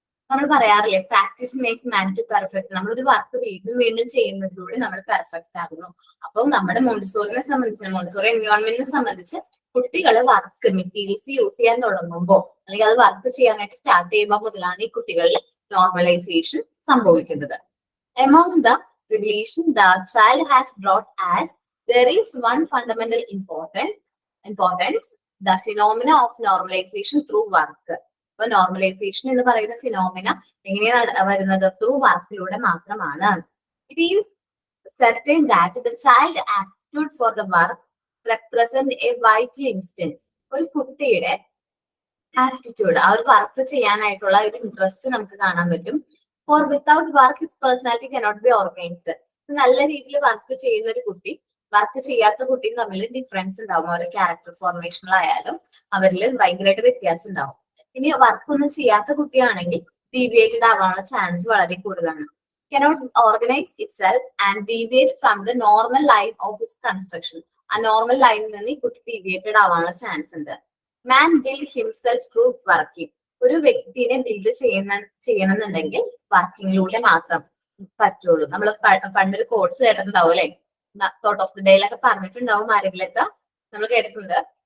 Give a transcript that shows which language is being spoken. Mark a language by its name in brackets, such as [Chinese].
[Malayalam] നമ്മൾ പറയാറില്ലേ, [English] Practice make man to perfect. [Malayalam] നമ്മളൊരു വർക്ക് വീണ്ടും വീണ്ടും ചെയ്യുന്നതിലൂടെ നമ്മൾ പെർഫെക്റ്റ് ആകുന്നു. അപ്പോൾ നമ്മുടെ മോണ്ടിസോറിനെ സംബന്ധിച്ച്, മോണ്ടിസോറി എൻവയോൺമെന്റിനെ സംബന്ധിച്ച് കുട്ടികളെ വർക്ക് മെറ്റീരിയൽസ് യൂസ് ചെയ്യാൻ തുടങ്ങുമ്പോൾ അല്ലെങ്കിൽ അത് വർക്ക് ചെയ്യാനായിട്ട് സ്റ്റാർട്ട് ചെയ്യുമ്പോൾ മുതലാണ് ഈ കുട്ടികളിൽ നോർമലൈസേഷൻ സംഭവിക്കുന്നത്. [English] Among the revelation the child has brought as there is one fundamental importance, the phenomena of normalization through work. [Malayalam] അപ്പൊ നോർമലൈസേഷൻ എന്ന് പറയുന്ന ഫിനോമിന എങ്ങനെയാണ് വരുന്നത്? [English] through [Malayalam] വർക്കിലൂടെ മാത്രമാണ്. [English] It is certain that the child aptitude for the work represent a vital instinct. [Malayalam] ഒരു കുട്ടിയുടെ aptitude, ആ ഒരു വർക്ക് ചെയ്യാനായിട്ടുള്ള ഒരു ഇൻട്രസ്റ്റ് നമുക്ക് കാണാൻ പറ്റും. [English] For without work his personality cannot be organised. [Malayalam] നല്ല രീതിയിൽ വർക്ക് ചെയ്യുന്ന ഒരു കുട്ടി വർക്ക് ചെയ്യാത്ത കുട്ടിയും തമ്മിൽ ഡിഫറൻസ് ഉണ്ടാവും. അവരുടെ ക്യാരക്ടർ ഫോർമേഷനിലായാലും അവരിൽ ഭയങ്കരമായിട്ട് വ്യത്യാസം ഉണ്ടാവും. ഇനി വർക്ക് ഒന്നും ചെയ്യാത്ത കുട്ടിയാണെങ്കിൽ ഡീവിയേറ്റഡ് ആവാനുള്ള ചാൻസ് വളരെ കൂടുതലാണ്. [English] cannot organize itself and deviate from the normal line of its construction. [Malayalam] ആ നോർമൽ ലൈനിൽ നിന്ന് ഈ കുട്ടി ഡീവിയേറ്റഡ് ആവാനുള്ള ചാൻസ് ഉണ്ട്. [English] Man build himself through working. [Malayalam] ഒരു വ്യക്തിനെ ബിൽഡ് ചെയ്യണമെന്നുണ്ടെങ്കിൽ വർക്കിങ്ങിലൂടെ മാത്രം പറ്റുള്ളൂ. നമ്മൾ പണ്ടൊരു കോഴ്സ് കേട്ടിട്ടുണ്ടാവും അല്ലെ, തോട്ട് ഓഫ് ദി ഡേയിലൊക്കെ പറഞ്ഞിട്ടുണ്ടാവും ആരെങ്കിലൊക്കെ, നമ്മൾ കേട്ടിട്ടുണ്ട്.